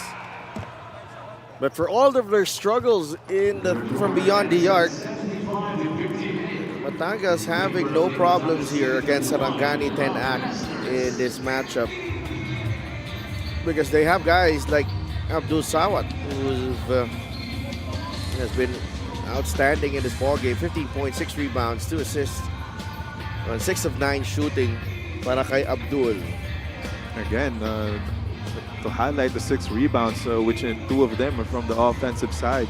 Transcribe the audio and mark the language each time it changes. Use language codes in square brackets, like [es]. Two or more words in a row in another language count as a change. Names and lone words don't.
[en] But for all of their struggles from beyond the arc, Batangas having no problems here against Sarangani 10 act in this matchup. Because they have guys like Abdul Sawat, who has been outstanding in this ballgame. 15 points, 6 rebounds, 2 assists, on 6 of 9 shooting [tl] para kay [en] Abdul. Again, to highlight the 6 rebounds, which 2 of them are from the offensive side.